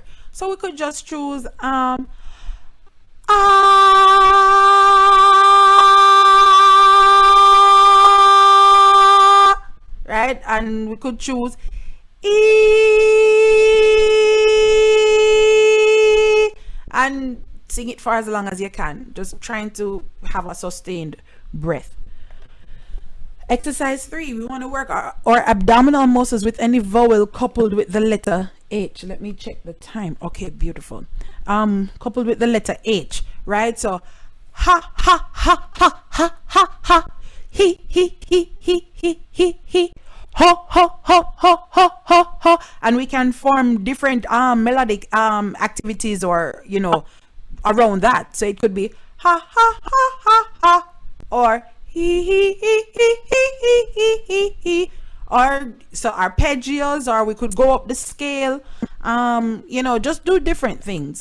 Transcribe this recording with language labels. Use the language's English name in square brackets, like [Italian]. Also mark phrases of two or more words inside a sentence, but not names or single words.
[English] So we could just choose right, and we could choose and sing it for as long as you can, just trying to have a sustained breath. Exercise 3, we want to work our abdominal muscles with any vowel coupled with the letter H. Let me check the time. Okay, beautiful. Coupled with the letter H, right? So ha ha ha ha ha ha ha, he ho ho ho ho ho ho ho, and we can form different melodic activities, or around that. So it could be ha ha ha ha ha, or he, or so arpeggios, or we could go up the scale, just do different things.